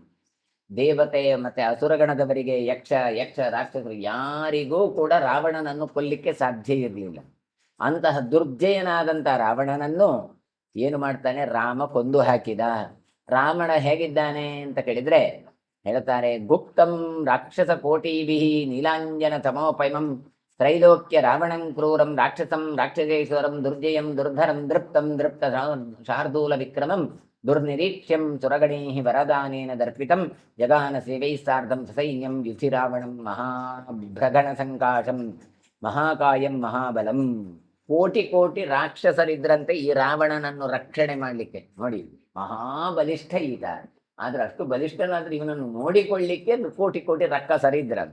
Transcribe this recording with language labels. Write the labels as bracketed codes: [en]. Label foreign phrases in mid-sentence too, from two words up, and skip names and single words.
[kn] ದೇವತೆ ಮತ್ತೆ ಅಸುರಗಣದವರಿಗೆ ಯಕ್ಷ ರಾಕ್ಷಸರು ಯಾರಿಗೂ ಕೂಡ ರಾವಣನನ್ನು ಕೊಲ್ಲಿಕ್ಕೆ ಸಾಧ್ಯ ಇರಲಿಲ್ಲ. ಅಂತಹ ದುರ್ಜಯನಾದಂಥ ರಾವಣನನ್ನು ಏನು ಮಾಡ್ತಾನೆ, ರಾಮ ಕೊಂದು ಹಾಕಿದ. ರಾವಣ ಹೇಗಿದ್ದಾನೆ ಅಂತ ಕೇಳಿದ್ರೆ ಹೇಳ್ತಾರೆ, [sa] ಗುಪ್ತಂ ರಾಕ್ಷಸ ಕೋಟಿಭಿ ನೀಲಾಂಜನ ತಮೋಪೈಮಂ ತ್ರೈಲೋಕ್ಯ ರಾವಣಂ ಕ್ರೂರಂ ರಾಕ್ಷಸಂ ರಾಕ್ಷಸೇಶ್ವರಂ ದುರ್ಜಯಂ ದುರ್ಧರಂ ದೃಪ್ತಂ ದೃಪ್ತ ಶಾರ್ದೂಲ ವಿಕ್ರಮಂ ದುರ್ನಿರೀಕ್ಷ್ಯಂ ಸುರಗಣೇ ವರದಾನೇನ ದರ್ಪಿತಂ ಜಗಾನ ಸೇವೈಸ್ಸಾರ್ಧಂ ಸಸೈನ್ಯಂ ಯುಧಿ ರಾವಣಂ ಮಹಾಭ್ರಗಣ ಸಂಕಾಶಂ ಮಹಾಕಾಯಂ ಮಹಾಬಲಂ. [kn] ಕೋಟಿ ರಾಕ್ಷಸರಿದ್ರಂತೆ ಈ ರಾವಣನನ್ನು ರಕ್ಷಣೆ ಮಾಡಲಿಕ್ಕೆ. ನೋಡಿ, ಮಹಾಬಲಿಷ್ಠ ಈತ. ಆದ್ರೆ ಅಷ್ಟು ಬಲಿಷ್ಠನಾದ್ರೆ ಇವನನ್ನು ನೋಡಿಕೊಳ್ಳಿಕ್ಕೆ ಕೋಟಿ ರಾಕ್ಷಸರಿದ್ರಂತೆ.